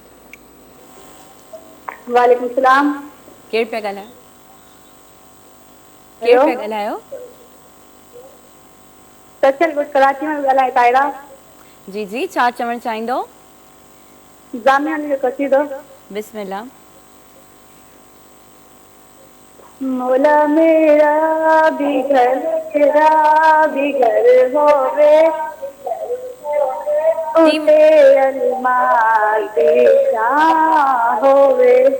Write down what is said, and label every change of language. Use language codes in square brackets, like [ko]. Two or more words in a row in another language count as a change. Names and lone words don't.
[ar] وعليكم السلام. [sd] केरु पिया ॻाल्हायो? केरु पिया ॻाल्हायो? सचल कराची में ॻाल्हाए तायरा। जी जी, छा चवणु चाहींदो? जामिया जो कसीदो। बिस्मिल्लाह। [pa] ਮੌਲਾ ਮੇਰਾ ਭੀ ਘਰ ਤੇਰਾ ਭੀ ਘਰ ਹੋਵੇ, ਉਤੇ ਅਲਮਾਰ ਸ਼ਾਹ ਹੋਵੇ।